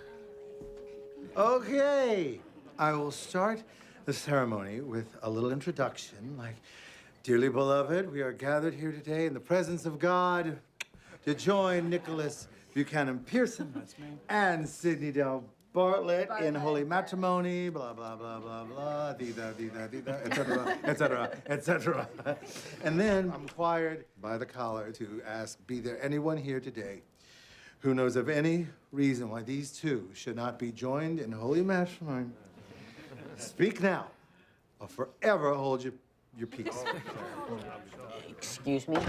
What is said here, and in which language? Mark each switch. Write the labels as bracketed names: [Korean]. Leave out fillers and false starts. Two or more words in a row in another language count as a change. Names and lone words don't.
[English] Okay, I will start the ceremony with a little introduction. Like, dearly beloved, we are gathered here today in the presence of God to join Nicholas Buchanan Pearson and Sydney Del Bartlett in holy matrimony, blah, blah, blah, blah, blah, dee-da, dee-da, dee-da, et cetera, et cetera, et cetera. And then I'm required by the collar to ask, be there anyone here today who knows of any reason why these 2 should not be joined in holy matrimony? Speak now, or forever hold your peace. Excuse me?